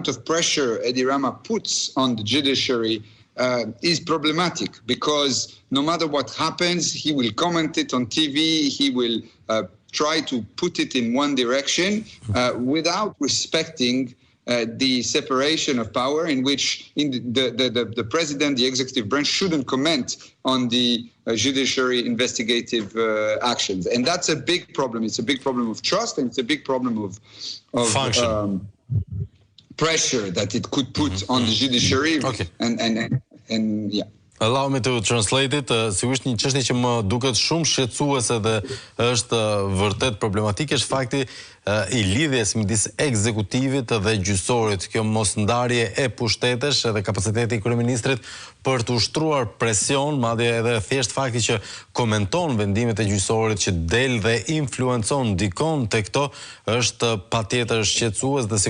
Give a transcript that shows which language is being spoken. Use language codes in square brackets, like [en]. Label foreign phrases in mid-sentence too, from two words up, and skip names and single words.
[en] of pressure Edi Rama puts on the judiciary is problematic, because no matter what happens, he will comment it on TV, he will try to put it in one direction without respecting the separation of power, in which the president, the executive branch, shouldn't comment on the judiciary investigative actions. And that's a big problem. It's a big problem of trust, and it's a big problem of pressure that it could put on the judiciary. Okay. And yeah. Allow me to translate it. [sq] Sigurisht një çështje që më duket shumë shqetësuese dhe është vërtet problematike është fakti I lidhjes midis ekzekutivit dhe gjyqësorit, kjo mosndarje e pushtetesh edhe kapaciteti I kryeministrit për të ushtruar presion, madje edhe thjesht fakti që komenton vendimet e gjyqësorit, që del dhe influencon, ndikon te këto, është patjetër shqetësues, dhe